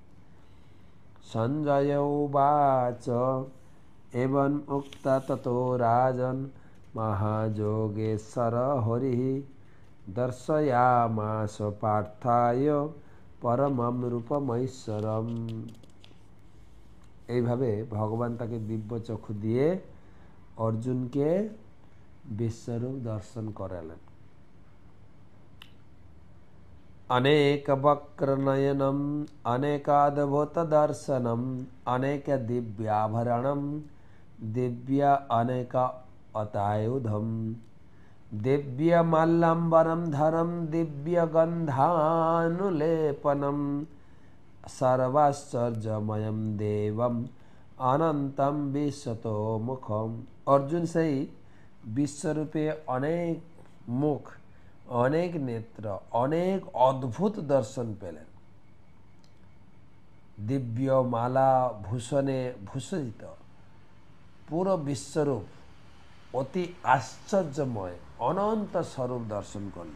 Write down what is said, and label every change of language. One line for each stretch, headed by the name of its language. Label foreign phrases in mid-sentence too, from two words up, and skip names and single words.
Sanskrit: সঞ্জয় উবাচ এবং উক্তা ততো রাজন মহাযোগেশ্বর হরি দর্শয়ামাস পার্থায় পরমম রূপমৈশ্বরম।
Bangla: এইভাবে ভগবান তাকে দিব্য চক্ষু দিয়ে অর্জুনকে বিশ্বরূপ দর্শন করালেন।
Sanskrit: अनेक वक्रनयनम अनेकाद्भुत दर्शनम अनेक दिव्याभरणम दिव्य अनेक अतायुधम दिव्य मल्लंबरम धरम दिव्य गंधानुलेपनम सर्वाश्चर्यमयम देवम अनंतम विश्वतो मुखम।
Bangla: অর্জুন সে হি বিশ্বরূপে অনেক মুখ, অনেক নেত্র, অনেক অদ্ভুত দর্শন পেলেন। দিব্য মালা ভূষণে ভূষিত পুরো বিশ্বরূপ, অতি আশ্চর্যময় অনন্ত স্বরূপ দর্শন করলেন।